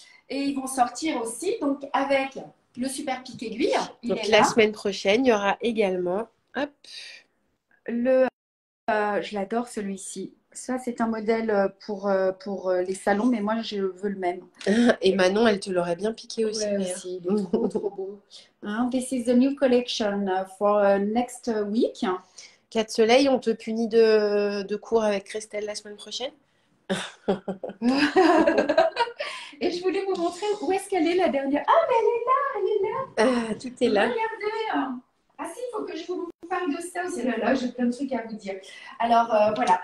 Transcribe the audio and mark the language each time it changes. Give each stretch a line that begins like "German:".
French: Et ils vont sortir aussi, donc avec le super pic aiguille. Donc la semaine prochaine, il y aura également, hop, je l'adore celui-ci. Ça, c'est un modèle pour les salons, mais moi, je veux le même. Et Manon, elle te l'aurait bien piqué aussi. Ouais, aussi. Il est trop, trop beau.
English: Hein, this is the new collection for next week.
French: 4 soleils, on te punit de cours avec Christelle la semaine prochaine. Et je voulais vous montrer où est-ce qu'elle est la dernière. Ah, mais elle est là. Tout est là. Regardez. Ah si, il faut que je vous parle de ça aussi. Là, j'ai plein de trucs à vous dire. Alors, voilà.